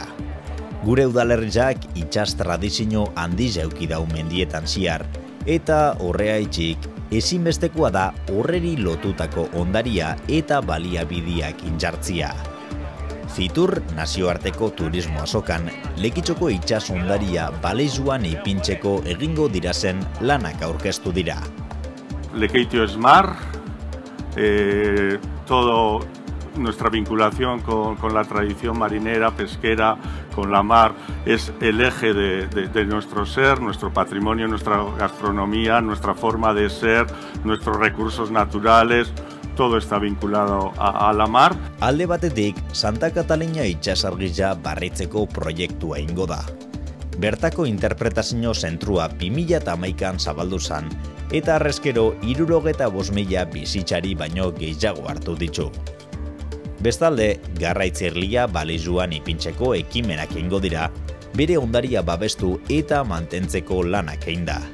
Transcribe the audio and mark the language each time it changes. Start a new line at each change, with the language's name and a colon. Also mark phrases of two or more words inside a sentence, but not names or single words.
Basque: Gure udalerriak itsas tradizio handiz eduki dau mendietan ziar, eta horregatik ezinbestekoa da horreri lotutako ondaria eta baliabideak injartzia. Fitur nazioarteko turismo azokan, Lekitxoko itsas ondaria balizuan ipintzeko egingo dirazen lanak aurkeztu dira.
Spanish: Lekeitio Smart, toda nuestra vinculación con la tradición marinera, pesquera, con la mar, es el eje de nuestro ser, nuestro patrimonio, nuestra gastronomía, nuestra forma de ser, nuestros recursos naturales. Todo está vinculado a la mar.
Basque: Alde batetik, Santa Katalina itsasargia barritzeko proiektua ingo da. Bertako interpretazio zentrua 2011an zabaldu zen, eta arrezkero 65.000 bizitzari baino gehiago hartu ditu. Bestalde, garraitzirlia balizuan ipintzeko ekimenak eingo dira, bere ondaria babestu eta mantentzeko lanak egin da.